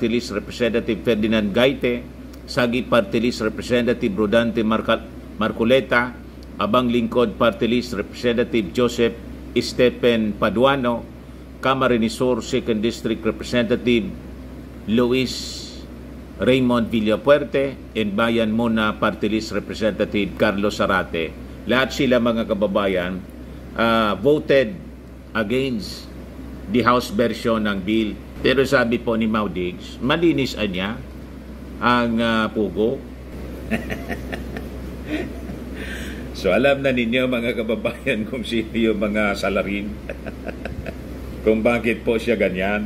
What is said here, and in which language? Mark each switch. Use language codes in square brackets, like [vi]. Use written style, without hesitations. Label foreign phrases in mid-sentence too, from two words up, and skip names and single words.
[en] List Representative Ferdinand Gaite, Sagi Party List Representative Rodante Marcoleta, Abang Lingkod Party List Representative Joseph Stephen Paduano, Camarines Sur 2nd District Representative Luis Raymond Villapuerte, and Bayan Mona Party List Representative Carlos Zarate. [tl] Lahat sila mga kababayan [en] voted against the House version [tl] ng bill. Pero sabi po ni Maudigs, malinis niya ang Pogo. So alam na ninyo mga kababayan kung sino yung mga salarin. Kung bakit po siya ganyan.